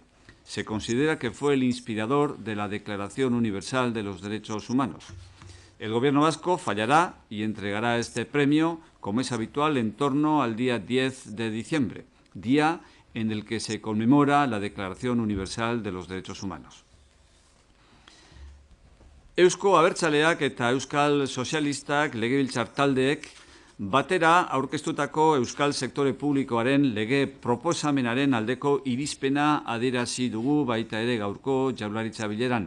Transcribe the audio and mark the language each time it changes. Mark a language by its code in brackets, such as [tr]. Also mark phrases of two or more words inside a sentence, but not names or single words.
[es] Se considera que fue el inspirador de la Declaración Universal de los Derechos Humanos. El Gobierno vasco fallará y entregará este premio, como es habitual, en torno al día 10 de diciembre, día en el que se conmemora la Declaración Universal de los Derechos Humanos. [eu] Eusko Abertzaleak eta Euskal Sozialistak legebiltzar taldeek batera aurkeztutako Euskal Sektore Publikoaren lege proposamenaren aldeko irizpena adierazi dugu baita ere gaurko Jaurlaritza bileran.